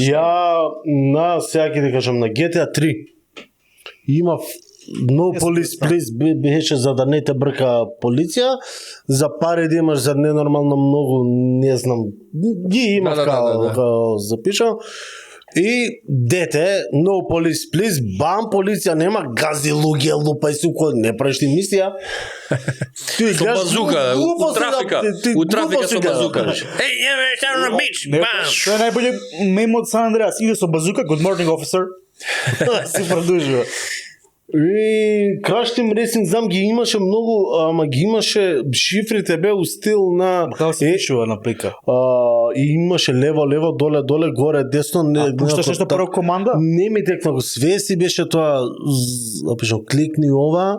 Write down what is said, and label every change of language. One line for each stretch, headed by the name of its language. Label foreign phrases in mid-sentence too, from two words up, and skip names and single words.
Macedonian: Ја на сега ќе ти кажам на GTA 3 имав
English: No Police Please
Macedonian: беше за да не те брка полиција, за пари да имаш за ненормално многу, не знам, ги имав Да. као запишам. И дете,
English: no police please,
Macedonian: бам, полиција нема, гази луѓе, лупај се кој не правиш ти мисија. Ти Со гледаш, базука, глупо у си трафика, да- ти у трафика глупо си со да- базука. Еј, еве, ставам на бич, Не, бам! Тоа е најбоље мем од Сан Андреас. Иде со базука,
English: good morning officer.
Macedonian: Си продолжува. И Crash Team Racing, знам, ги имаше многу, ама ги имаше, шифрите бе у стил на... Како се пишува на плика? И имаше лево, доле, горе, десно. Не, Пушташ нешто прво команда? Не ми текна, све си беше тоа, напишам, кликни ова.